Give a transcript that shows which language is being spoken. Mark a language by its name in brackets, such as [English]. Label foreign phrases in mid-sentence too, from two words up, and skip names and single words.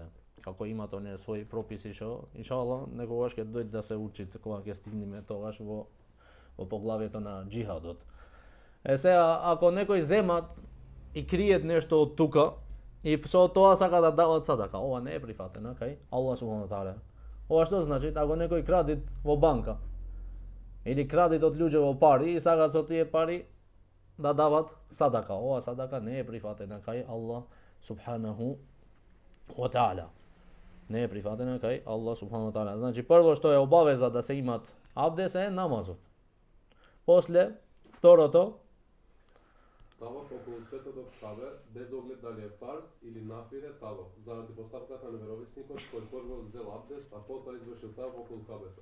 [Macedonian] Како имат оние своји прописи што иншаллах некогаш ќе дојде да се учи кога ќе стигнеме тогаш во поглавието на джихадот. Сега ако некој земат и криет нешто од тука и со тоа сака да дават садака, ова не е прифатено кај [Arabic] الله سبحانه وتعالى. [Macedonian] Ова што значи? Ако некој кради во банка или кради од луѓе во пари и сакаат со тие пари да дават садака, ова садака не е прифатена кај [Arabic] الله سبحانه وتعالى. [Macedonian] Не е прифатена кај [Arabic] الله سبحانه وتعالى. [Macedonian] Значи прво што е обавеза да се имат абдес е намазот. После второто таваф околу светото Кабе без оглед дали е фарз или нафиле таваф, заради постапката на веровисникот кој прво зел абдест, а потоа извршил таваф околу Кабето.